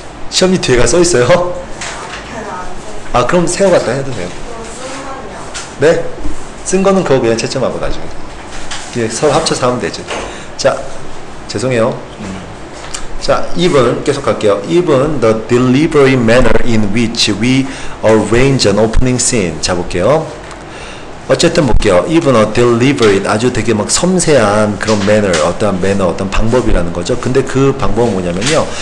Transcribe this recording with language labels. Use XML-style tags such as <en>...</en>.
<ko>시험지 뒤에가 써 있어요? 별로 안 써있어요. 그럼 세워 갖다 해도 돼요. 그럼 쓴 건요? 네. 쓴 거는 그거 그냥 채점하고 나중에 뒤에 서로 합쳐서 하면 되지. 자 죄송해요. 자, even 계속 갈게요.</ko> <en>Even the deliberate manner in which we arrange an opening scene.</en> <ko>자, 볼게요. 어쨌든 볼게요.</ko> <en>Even a deliberate</en> <ko>아주 되게 막 섬세한 그런 manner, 어떤 방법이라는 거죠. 근데 그 방법은 뭐냐면요.</ko>